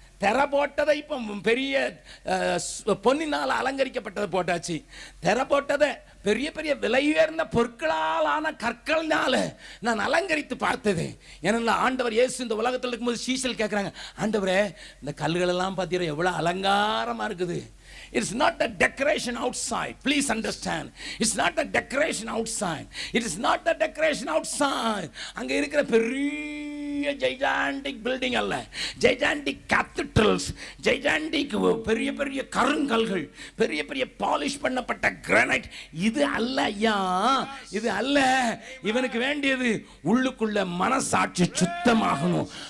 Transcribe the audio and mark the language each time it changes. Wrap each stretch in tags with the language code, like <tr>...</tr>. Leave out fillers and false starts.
<ta>தெர போட்டதை இப்போ பெரிய பொன்னினால் அலங்கரிக்கப்பட்டதை போட்டாச்சு. தெர போட்டதை பெரிய பெரிய விலை உயர்ந்த பொருட்களாலான கற்கள்னால நான் அலங்கரித்து பார்த்தது. ஏன்னா ஆண்டவர் இயேசு இந்த உலகத்தில் இருக்கும்போது சீசல் கேட்குறாங்க, ஆண்டவரே இந்த கல்லுகள் எல்லாம் பார்த்தீங்கன்னா எவ்வளோ அலங்காரமாக இருக்குது.</ta> <en>It's not the decoration outside. Please understand. It's not the decoration outside. It is not the decoration outside.</en> <ta>அங்க இருக்கிற பெரிய</ta> <en>gigantic building</en> <ta>அல்ல,</ta> <en>gigantic cathedrals,</en> <ta>gigantic பெரிய பெரிய கருங்கல்கள், பெரிய பெரிய பாலிஷ் பண்ணப்பட்ட கிரானைட், இது அல்ல ஐயா, இது அல்ல. இவனுக்கு வேண்டியது உள்ளுக்குள்ள மனசாட்சி சுத்தமாகணும்.</ta>